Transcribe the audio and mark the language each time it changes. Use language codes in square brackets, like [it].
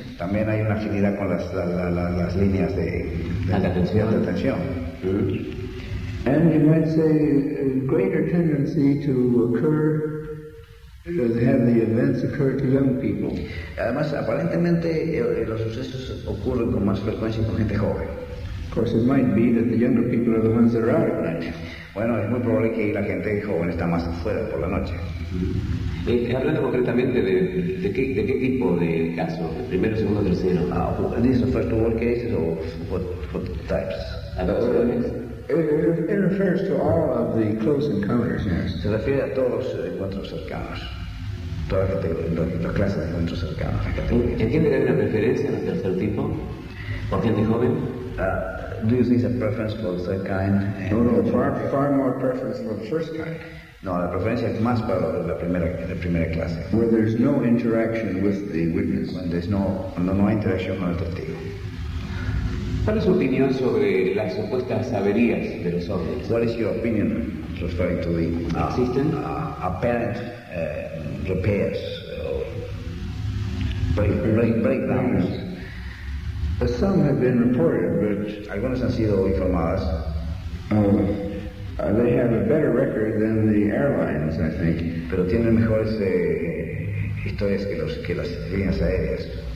[es] También hay una afinidad con las líneas de tensión. [en] And you might say a greater tendency to occur, to have the events occur to young people. [es] Además, aparentemente los sucesos ocurren con más frecuencia con gente joven. [en] course, it might be that the younger people are the ones that are out at night. [es] Bueno, es muy probable que la gente joven está más afuera por la noche. Hablando concretamente de qué tipo de casos, primero, segundo, tercero. [en] Are these the first world cases or what types? It refers to all of the close encounters. Yes. [es] Se refiere a todos los encuentros cercanos. Toda la clase de encuentros cercanos. ¿Entiende que hay una preferencia en el tercer tipo? ¿Por gente joven? [en] Do you think it's a preference for the third kind? No, far more preference for the first kind. [es] No, la preferencia es más para la primera clase. [en] Where there's no interaction with the witness. When there's no [es] interacción con el testigo. ¿Cuál es su opinión sobre las supuestas averías de los ovnis? [en] What is your opinion referring to the apparent repairs or breakdowns? Some have been reported, but [es] algunas han sido informadas. [en] They have a better record than the airlines, I think. [es] Pero tienen mejores historias que las líneas aéreas.